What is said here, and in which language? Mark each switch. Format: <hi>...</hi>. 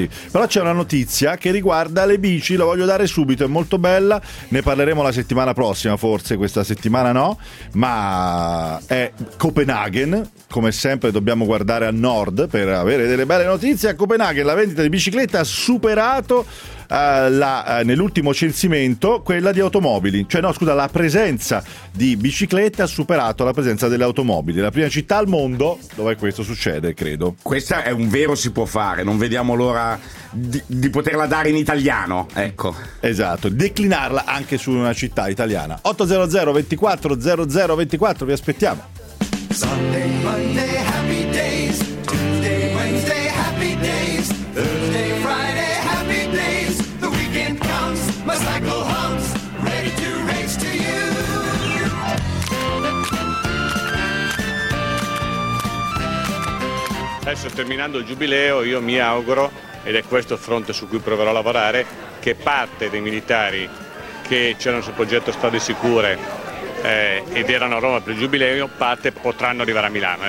<it>Però c'è una notizia che riguarda le bici, la voglio dare subito, è molto bella, ne parleremo la settimana prossima, forse questa settimana no, ma è Copenaghen, come sempre dobbiamo guardare a nord per avere delle belle notizie. A Copenaghen la vendita di biciclette ha superato nell'ultimo censimento quella di automobili, la presenza di biciclette ha superato la presenza delle automobili, la prima città al mondo dove questo succede, credo. Questa è un vero si può fare, non vediamo l'ora di poterla dare in italiano, ecco. Esatto, declinarla anche su una città italiana. 800 24 00 24, vi aspettiamo.</it> <en>Sunday, Monday, happy days. Tuesday, Wednesday, happy days. Thursday, Friday, happy days. The weekend comes, my cycle hums, ready to race to you.</en> <it>Adesso terminando il giubileo, io mi auguro, ed è questo il fronte su cui proverò a lavorare, che parte dei militari che c'erano sul progetto Strade Sicure ed erano a Roma per il giubileo, parte potranno arrivare a Milano.</it>